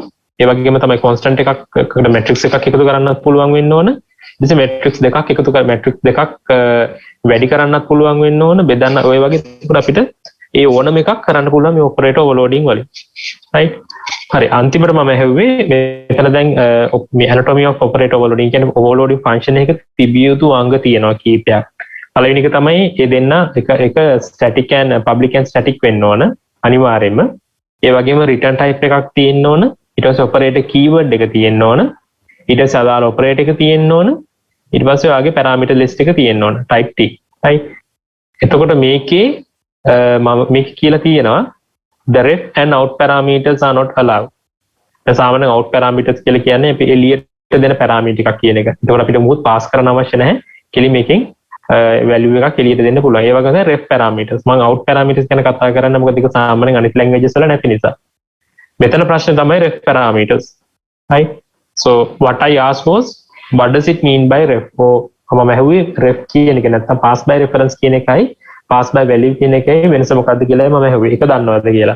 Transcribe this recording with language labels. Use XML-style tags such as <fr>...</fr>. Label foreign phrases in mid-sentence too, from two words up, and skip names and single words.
<si>ඒ වගේම තමයි constant එකකට matrix එකක් එකතු කරන්නත් පුළුවන් වෙන්න ඕන. ඊට පස්සේ matrix දෙකක් එකතු කර matrix දෙකක් වැඩි කරන්නත් පුළුවන් වෙන්න ඕන. බෙදන්න ඔය වගේ අපිට ඒ ඕනම එකක් කරන්න පුළුවන් මේ</si> <en>operator overloading</en> <si>වලින්. right? හරි අන්තිමට මම ඇහුවේ මෙතන දැන් මේ</si> <en>anatomy of operator overloading</en> <si>කියන්නේ</si> <en>overloading function</en> <si>එකක තිබිය යුතු අංග තියෙනවා කීපයක්. පළවෙනි එක තමයි මේ දෙන්න එක</si> <en>static and public and static</en> <si>වෙන්න ඕන අනිවාර්යයෙන්ම. ඒ වගේම</si> <en>return type</en> <si>එකක් තියෙන්න ඕන. ඊට පස්සේ</si> <en>operator keyword</en> <si>එක තියෙන්න ඕන. ඊට පස්සේ අදාළ operator එක තියෙන්න ඕන. ඊට පස්සේ ඔයාගේ</si> <en>parameter list</en> <si>එක තියෙන්න ඕන.</si> <en>type t.</en> <si>right? එතකොට මේකේ මම මේක කියලා තියෙනවා</si> <en>the ref and out parameters are not allowed.</en> <si>සාමාන්‍යයෙන්</si> <en>out parameters</en> <si>කියලා කියන්නේ අපි එළියට දෙන parameter එකක් කියන එක. ඒකට අපිට මොකුත් pass කරන්න අවශ්‍ය නැහැ. කෙලින් මේකෙන් value එකක් එළියට දෙන්න පුළුවන්. ඒ වගේම</si> <en>ref parameters.</en> <si>මම</si> <en>out parameters</en> <si>ගැන කතා කරන්නේ මොකද ඒක සාමාන්‍යයෙන් අනිත් languages වල නැති නිසා. මෙතන ප්‍රශ්නේ තමයි</si> <en>ref parameters.</en> <si>right?</si> <en>So what I asked was what does it mean by ref?</en> <si>මම ඇහුවේ ref කියන එක නැත්නම්</si> <en>pass by reference</en> <si>කියන එකයි</si> <en>pass by value</en> <si>කියන එකේ වෙනස මොකක්ද කියලා මම ඇහුවේ. ඒක දන්නවද කියලා.</si>